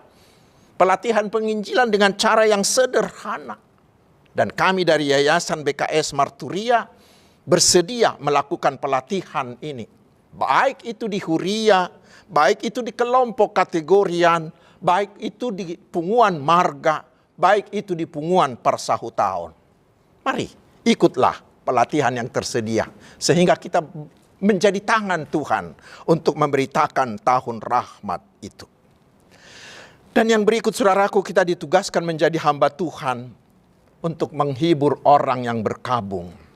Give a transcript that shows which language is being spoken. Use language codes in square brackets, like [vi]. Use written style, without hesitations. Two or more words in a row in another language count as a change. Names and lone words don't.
[id] Pelatihan penginjilan dengan cara yang sederhana. Dan kami dari Yayasan BKS Marturia bersedia melakukan pelatihan ini. Baik itu di Huria, baik itu di kelompok kategorian, baik itu di [bbc] punguan marga, [id] baik itu di [bbc] punguan persahutaon. [id] Mari ikutlah pelatihan yang tersedia, sehingga kita menjadi tangan Tuhan untuk memberitakan tahun rahmat itu. Dan yang berikut saudaraku, kita ditugaskan menjadi hamba Tuhan untuk menghibur orang yang berkabung.